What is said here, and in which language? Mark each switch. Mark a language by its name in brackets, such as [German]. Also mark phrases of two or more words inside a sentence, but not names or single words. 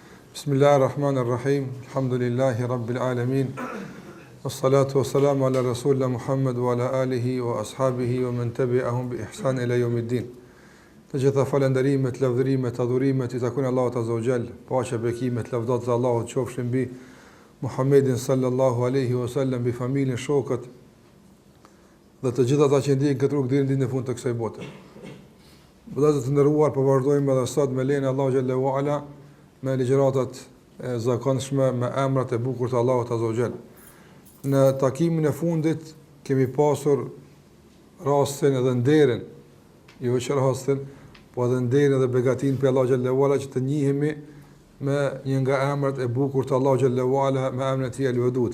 [Arabic] بسم الله الرحمن الرحيم الحمد لله رب العالمين. والصلاة والسلام على رسولنا محمد وعلى آله وأصحابه ومن تبعهم بإحسان إلى يوم الدين. [Albanian] Të gjitha falënderimet, lavdërimet, adhurimet i takojnë Allahut [Arabic] عز وجل. [Albanian] Paqja, bekimet, lavdat e Allahut qofshin mbi Muhammedin [Arabic] صلى الله عليه وسلم, [Albanian] bi familjen, shokët dhe të gjithë ata që ndjekin këtë rrugë deri në ditën e fundit të kësaj bote. Vëllezër të nderuar, po vazhdojmë edhe sot me lejen e Allahu [Arabic] جل وعلا [Albanian] me ligjëratat e zakonshme me emrat e bukur të Allahut [Arabic] عز وجل. [Albanian] Në takimin e fundit kemi pasur rastin edhe nderin, jo vetëm rastin, po edhe nderin dhe begatin për Allahu [Arabic] جل وعلا [Albanian] që të njihemi me një nga emrat e bukur të Allahu [Arabic] جل وعلا, [Albanian] me emrin e tij El-Wadud.